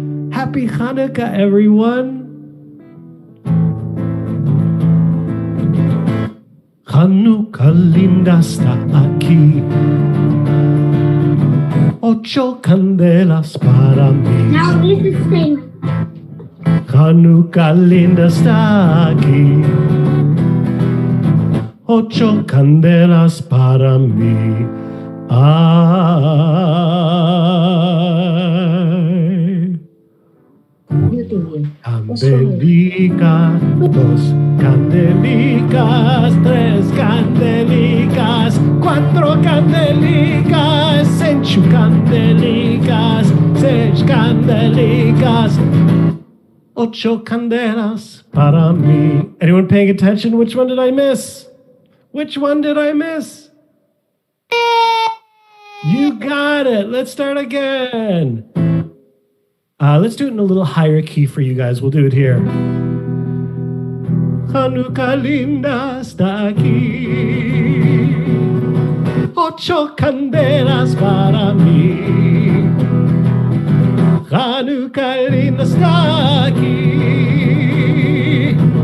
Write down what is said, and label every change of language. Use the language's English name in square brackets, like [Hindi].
[English] Happy Hanukkah, everyone. [Ladino] Hanukkah linda está aquí, 8 candelas para mí. [English] Now this is same. [Ladino] Hanukkah linda está aquí, 8 candelas para mí. Ay. Amén. Candelica, dos candelicas, tres candelicas, cuatro candelicas, cinco candelicas, seis candelicas, ocho candelas para mí. [English] Anyone paying attention? Which one did I miss? Which one did I miss? You got it. Let's start again. Let's do it in a little higher key for you guys. We'll do it here. [Ladino] Hanukkah linda está aquí. Ocho candelas para mí. Hanukkah linda está aquí.